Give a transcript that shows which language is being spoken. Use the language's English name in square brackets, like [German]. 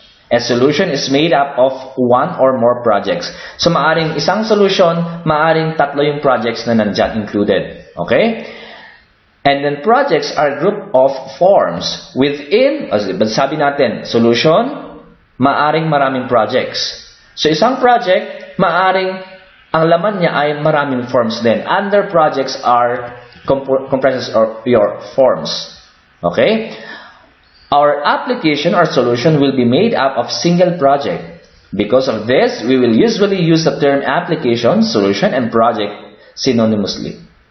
[English] A solution is made up of one or more projects. So, [Filipino] maaring isang solution, maaring tatlo yung projects na nandyan included. [English] Okay? And then projects are a group of forms within, [Filipino] sabi natin, [English] solution, [Filipino] maaring maraming projects. [English] So, [Filipino] isang project, maaring ang laman niya ay maraming forms din. [English] Under projects are comprises of your forms. Okay? Our application or solution will be made up of single project. Because of this, we will usually use the term application, solution, and project synonymously.